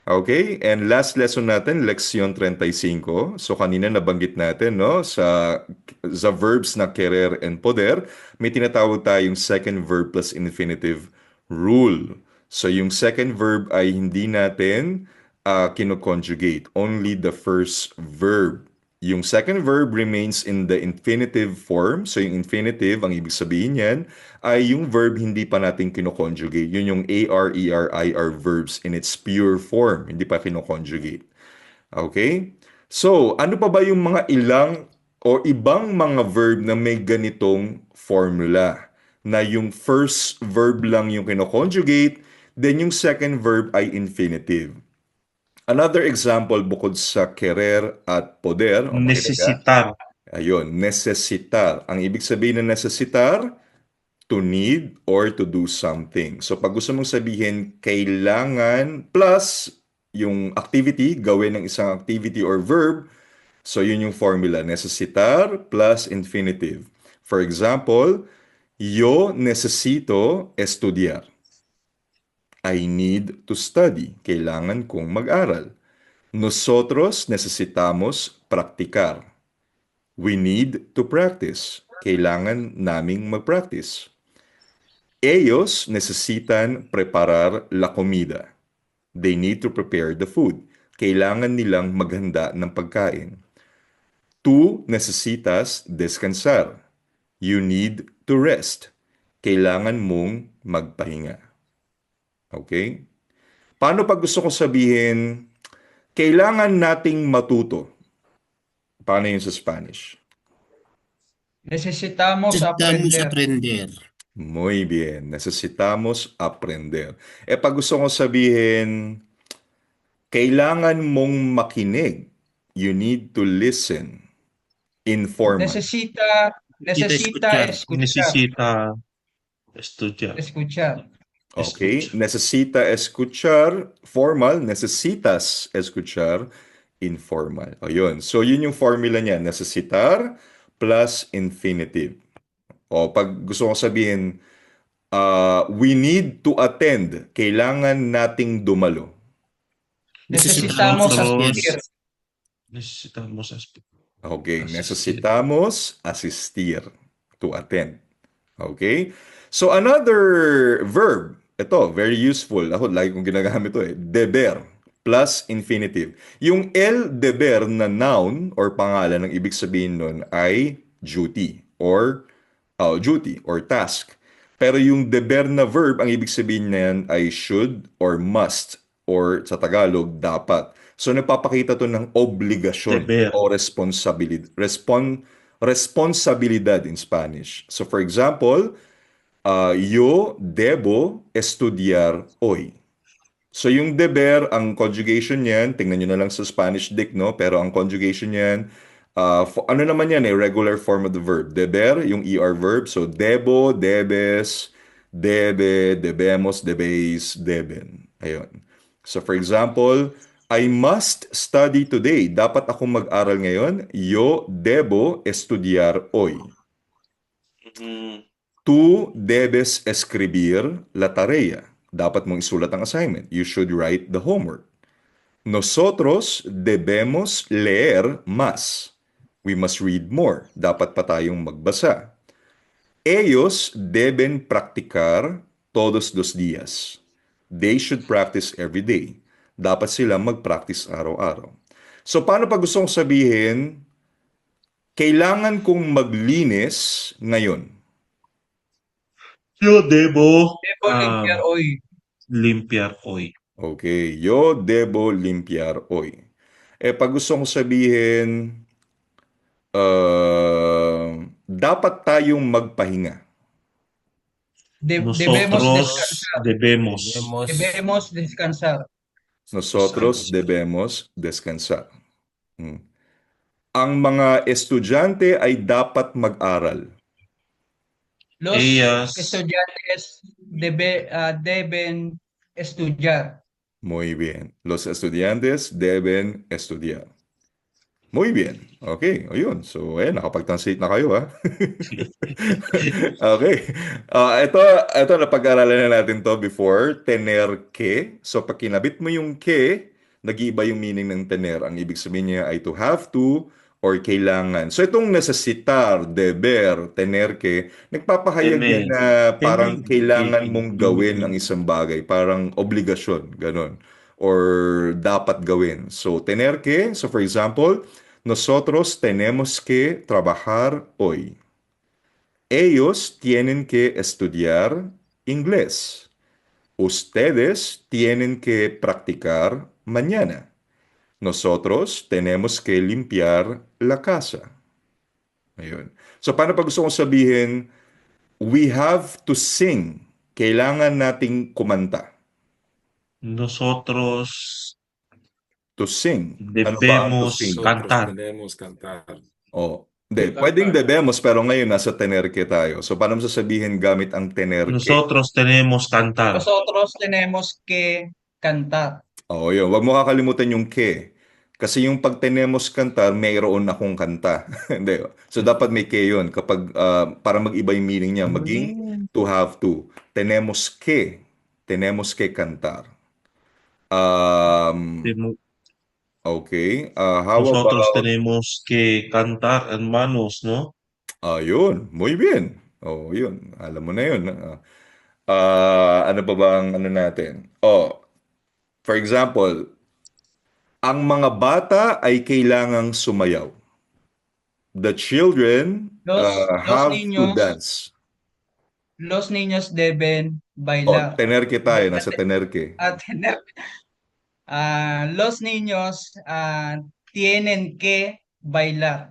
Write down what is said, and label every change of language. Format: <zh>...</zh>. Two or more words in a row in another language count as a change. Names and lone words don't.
<en>Okay, and last lesson</en> <tl>natin, Leksyon</tl> <en>35.</en> <tl>So kanina nabanggit natin, no, sa verbs na querer and poder, may tinatawag tayong</tl> <en>second verb plus infinitive rule.</en> <tl>So yung second verb ay hindi natin kino-conjugate,</tl> <en>only the first verb. Yung second verb remains in the infinitive form.</en> <tl>So yung infinitive, ang ibig sabihin niyan, ay yung verb hindi pa natin kino-conjugate. Yun yung</tl> <en>AR, ER, IR verbs in its pure form.</en> <tl>Hindi pa kino-conjugate. Okay? So, ano pa ba yung mga ilang o ibang mga verb na may ganitong formula? Na yung first verb lang yung kino-conjugate, then yung second verb ay infinitive.</tl> <en>Another example</en> <tl>bukod sa querer at poder, o makinig ka,</tl> <es>Necesitar.</es> <tl>ayun, necesitar. Ang ibig sabihin ng necesitar,</tl> <en>to need or to do something.</en> <tl>So pag gusto mong sabihin kailangan plus yung activity, gawin ng isang activity or verb, so yun yung formula, necesitar</tl> <en>plus infinitive. For example,</en> <es>yo necesito estudiar.</es> <en>I need to study.</en> <tl>Kailangan kong mag-aral.</tl> <es>Nosotros necesitamos practicar.</es> <en>We need to practice.</en> <tl>Kailangan naming mag-practice.</tl> <es>Ellos necesitan preparar la comida.</es> <en>They need to prepare the food.</en> <tl>Kailangan nilang maghanda ng pagkain.</tl> <es>Tú necesitas descansar.</es> <en>You need to rest.</en> <tl>Kailangan mong magpahinga. Okay? Paano pag gusto ko sabihin, kailangan nating matuto? Paano yun sa Spanish?</tl> <es>Necesitamos Necesitamos aprender. aprender. Muy bien. Necesitamos aprender.</es> <tl>Pag gusto ko sabihin, kailangan mong makinig.</tl> <en>You need to listen. Informal.</en> <es>Necesita, Necesita necesita escuchar. escuchar. Necesita estudiar. Escuchar. Okay? Escucha. Necesita escuchar, formal. Necesitas escuchar, informal.</es> <tl>O yun. So, yun yung formula niya. Necesitar</tl> <en>plus infinitive.</en> <tl>O, pag gusto ko sabihin,</tl> <en>we need to attend.</en> <tl>Kailangan nating dumalo.</tl> <es>Necesitamos Necesitamos asistir. asistir. Necesitamos Okay, asistir. necesitamos asistir</es> <en>to attend.</en> <es>Okay?</es> <en>So another verb, ito, very useful.</en> <tl>Ako, lagi kong ginagamit ito eh.</tl> <es>Deber plus infinitive.</es> <tl>Yung el deber na noun or pangalan, ang ibig sabihin nun ay</tl> <en>duty or task.</en> <tl>Pero yung deber na verb, ang ibig sabihin niyan ay</tl> <en>should or must or</en> <tl>sa Tagalog, dapat. So nagpapakita to ng obligasyon</tl> <es>Deber.</es> <tl>o responsibilidad</tl> <en>in Spanish. So for example,</en> <es>yo debo estudiar hoy.</es> <tl>So yung deber, ang conjugation niyan, tingnan nyo na lang sa</tl> <en>Spanish dict,</en> <tl>no? Pero ang conjugation niyan, ano naman yan eh,</tl> <en>regular form of the verb.</en> <tl>Deber, yung ER verb.</tl> <es>So debo, debes, debe, debemos, debéis, deben.</es> <tl>Ayun.</tl> <en>So for example, I must study today.</en> <tl>Dapat akong mag-aral ngayon.</tl> <es>Yo debo estudiar hoy. Mm, Tú debes escribir la tarea.</es> <tl>Dapat mong isulat ang assignment.</tl> <en>You should write the homework.</en> <es>Nosotros debemos leer más.</es> <en>We must read more.</en> <tl>Dapat pa tayong magbasa.</tl> <es>Ellos deben practicar todos los días.</es> <en>They should practice every day.</en> <tl>Dapat sila mag-practice araw-araw. So paano pag gusto kong sabihin, kailangan kong maglinis ngayon?</tl> <es>Yo debo Debo limpiar hoy. limpiar hoy. Okay, yo debo limpiar hoy.</es> <tl>Pag gusto kong sabihin, dapat tayong magpahinga.</tl> <es>Debemos Nosotros descansar. debemos Debemos descansar. Nosotros debemos descansar. Hmm.</es> <tl>Ang mga estudyante ay dapat mag-aral.</tl> <es>Los Ellas estudiantes deben estudiar. Muy bien. Los estudiantes deben estudiar. Muy bien.</es> <tl>Okay, ayun. So, nakapag-translate na kayo, ha? Okay. Ito napag-aralan na natin to before.</tl> <es>Tener que.</es> <tl>So, pag kinabit mo yung que, nag-iiba yung meaning ng tener. Ang ibig sabihin niya ay</tl> <en>to have to</en> <tl>or kailangan. So itong necesitar, deber,</tl> <es>tener que,</es> <tl>nagpapahayag yan</tl> <es>Temer.</es> <tl>na parang</tl> <es>Temer.</es> <tl>kailangan</tl> <es>Temer.</es> <tl>mong gawin ang isang bagay, parang obligasyon, ganun, or dapat gawin.</tl> <es>So tener que,</es> <en>so for example,</en> <es>nosotros tenemos que trabajar hoy. Ellos tienen que estudiar inglés. Ustedes tienen que practicar mañana. Nosotros tenemos que limpiar la casa.</es> <tl>Ayun. So, paano pag gusto kong sabihin,</tl> <en>we have to sing.</en> <tl>Kailangan nating kumanta.</tl> <es>Nosotros</es> <en>To sing.</en> <tl>Ano ba ang</tl> <en>to</en> <es>debemos</es> <en>sing?</en> <es>Nosotros cantar. tenemos cantar.</es> <tl>Oh, hindi. Pwedeng debemos, pero ngayon nasa tenerke tayo. So, paano mo sasabihin gamit ang tenerke?</tl> <es>Nosotros tenemos cantar. Nosotros tenemos que cantar.</es> <tl>Oo, yun. Huwag mo kakalimutan yung ke. Kasi yung pag</tl> <es>tenemos cantar,</es> <tl>mayroon akong kanta. Hindi. So, dapat may ke yun. Kapag, para mag-iba yung meaning niya, maging</tl> <en>to have to.</en> <es>Tenemos que. Tenemos que cantar. Temo-</es> <en>Okay. How</en> <es>Nosotros</es> <en>about,</en> <es>tenemos que cantar, hermanos, ¿no?</es> <tl>yun.</tl> <es>Muy bien.</es> <tl>Oh, yun. Alam mo na yun. Ano pa bang ano natin? Oh,</tl> <en>for example,</en> <tl>ang mga bata ay kailangang sumayaw.</tl> <en>The children</en> <es>Los</es> <en>have to</en> <es>niños,</es> <en>dance.</en> <es>los niños deben</es> <tl>Oh,</tl> <es>bailar.</es> <tl>tenerke tayo, nasa tenerke.</tl> <es>Tener. Los niños tienen que bailar.</es>